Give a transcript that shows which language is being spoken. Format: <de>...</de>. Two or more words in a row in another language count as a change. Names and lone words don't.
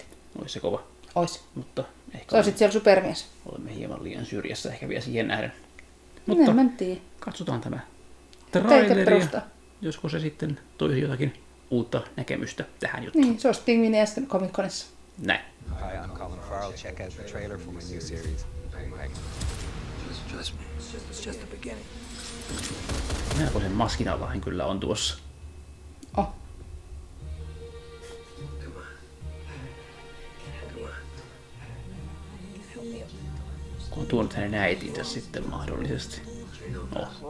<fi>Olisi se kova. Ois. Mutta ehkä sä olisit siellä supermies. Olemme hieman liian syrjässä ehkä vielä siihen nähden. Mutta katsotaan tämä traileri. Josko se sitten toisi jotakin uutta näkemystä tähän juttuun. Niin, se olisi Pingviini äsken Comic-Conissa. Näin.</fi> <en>Hi, I'm Colin Farrell. Check out the trailer for my new series. Trust me, it's just the beginning.</en> <fi>Melkoisen maskin allahan kyllä on tuossa.</fi> <en>Oh.</en> <fi>Kun on tuonut hänen äitinsä sitten mahdollisesti.</fi> <en>Oh.</en>